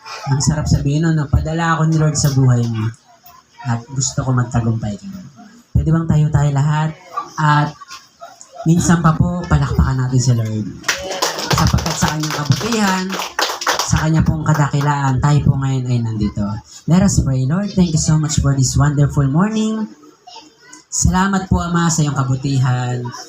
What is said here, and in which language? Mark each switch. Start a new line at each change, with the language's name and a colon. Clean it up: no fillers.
Filipino: Ang sarap sabihin nun, napadala ako ni Lord sa buhay mo at gusto ko magtagumpay ka. Pwede bang tayo lahat? At minsan pa po, palakpakan natin si Lord. Sapagkat sa kanyang kabutihan, sa kanya pong kadakilaan, tayo po ngayon ay nandito.
English: Let us pray. Lord, thank you so much for this wonderful morning.
Filipino: Salamat po, Ama, sa iyong kabutihan.